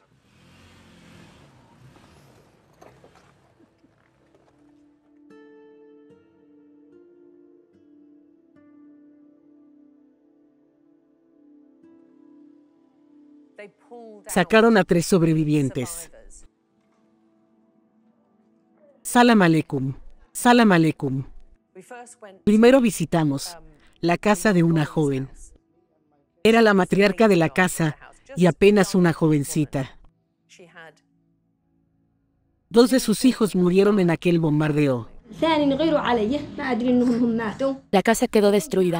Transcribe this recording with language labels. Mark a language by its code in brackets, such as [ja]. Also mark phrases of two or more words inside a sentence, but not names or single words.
[es] Sacaron a 3 sobrevivientes. [ar] سلام عليكم. سلام عليكم. [es] Primero visitamos la casa de una joven. Era la matriarca de la casa y apenas una jovencita. 2 de sus hijos murieron en aquel bombardeo. La casa quedó destruida.